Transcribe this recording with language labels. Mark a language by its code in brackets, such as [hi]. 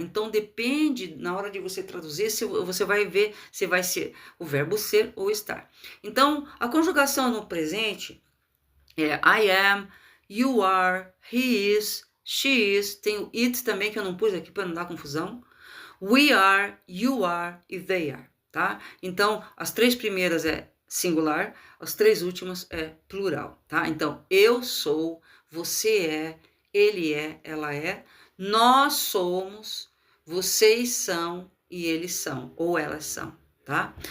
[pt] Então depende, na hora de você traduzir, se você vai ver se vai ser o verbo ser ou estar. Então a conjugação no presente é [en] I am, you are, he is, she is. [pt] Tem o it também que eu não pus aqui para não dar confusão. [en] We are, you are [pt] e [en] they are, [pt] tá? Então as três primeiras é singular, as três últimas é plural, tá? Então, eu sou, você é, ele é, ela é, nós somos, vocês são e eles são, ou elas são, tá?